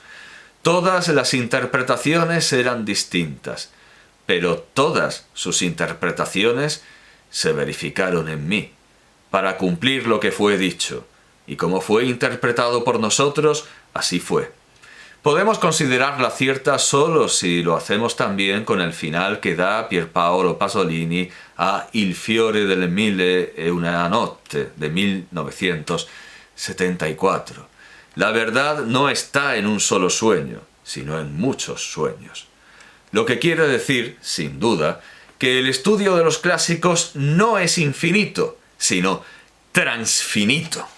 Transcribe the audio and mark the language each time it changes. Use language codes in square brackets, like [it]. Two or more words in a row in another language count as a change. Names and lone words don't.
[es] Todas las interpretaciones eran distintas, pero todas sus interpretaciones se verificaron en mí, para cumplir lo que fue dicho, y como fue interpretado por nosotros, así fue. Podemos considerarla cierta solo si lo hacemos también con el final que da Pierpaolo Pasolini a Il fiore delle mille e una notte de 1974. La verdad no está en un solo sueño, sino en muchos sueños. Lo que quiere decir, sin duda, que el estudio de los clásicos no es infinito, sino transfinito.